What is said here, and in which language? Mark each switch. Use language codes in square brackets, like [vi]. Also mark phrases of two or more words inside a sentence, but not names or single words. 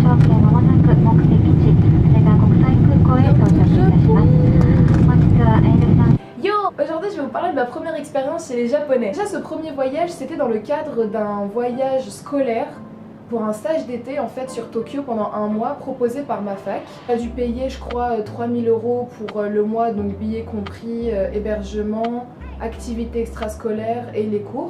[ja] 機でまもなく目的地羽田国際空港へ到着いたします。本日は L3 Yo! [fr] Aujourd'hui je vais vous parler de ma première expérience chez les Japonais. Déjà ce premier voyage c'était dans le cadre d'un voyage scolaire pour un stage d'été en fait sur Tokyo pendant un mois proposé par ma fac. J'ai dû payer je crois 3000 € pour le mois, donc billets compris, hébergement, activités extrascolaires et les cours.